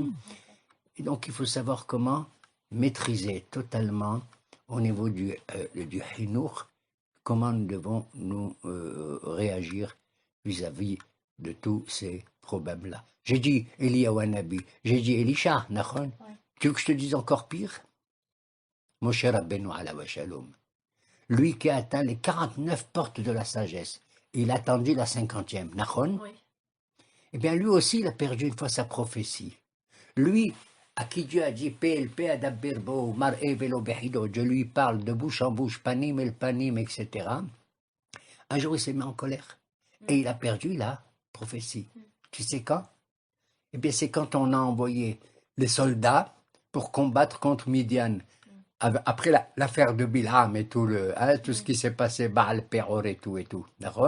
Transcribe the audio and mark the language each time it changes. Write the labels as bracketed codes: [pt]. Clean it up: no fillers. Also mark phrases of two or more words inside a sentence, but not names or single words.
[fr] Et donc il faut savoir comment maîtriser totalement au niveau du hinour, comment nous devons nous réagir vis-à-vis de tous ces problèmes-là. J'ai dit Eliyahu Nabi, j'ai dit Elisha, Nachon. Tu veux que je te dise encore pire? [he] משה רבינו עליו השלום. [fr] Lui qui a atteint les 49 portes de la sagesse, il a attendu la 50e, Nachon. Eh bien lui aussi, il a perdu une fois sa prophétie. Lui, à qui Dieu a dit je lui parle de bouche en bouche, [he] פנים אל פנים, [fr] etc. Un jour, il s'est mis en colère et il a perdu la prophétie. Tu sais quand? Eh bien, c'est quand on a envoyé les soldats pour combattre contre Midian. Après l'affaire de Bilham et tout, tout ce qui s'est passé, Baal Peror et tout, d'accord?